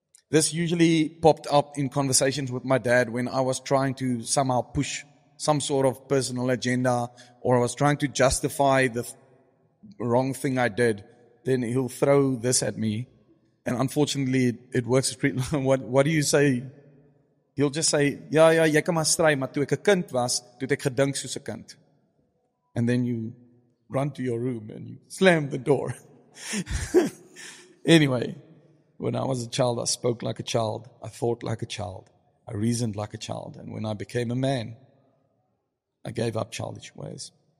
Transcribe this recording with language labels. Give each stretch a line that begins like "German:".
English: This usually popped up in conversations with my dad when I was trying to somehow push some sort of personal agenda, or I was trying to justify the wrong thing I did. Then he'll throw this at me. And unfortunately, it works. What do you say? He'll just say,
Afrikaans: ja, jy kan maar stry, maar toe ek 'n kind was, toe het ek gedink soos 'n kind.
English: And then you run to your room and you slam the door. Anyway, when I was a child, I spoke like a child. I thought like a child. I reasoned like a child. And when I became a man, I gave up childish ways.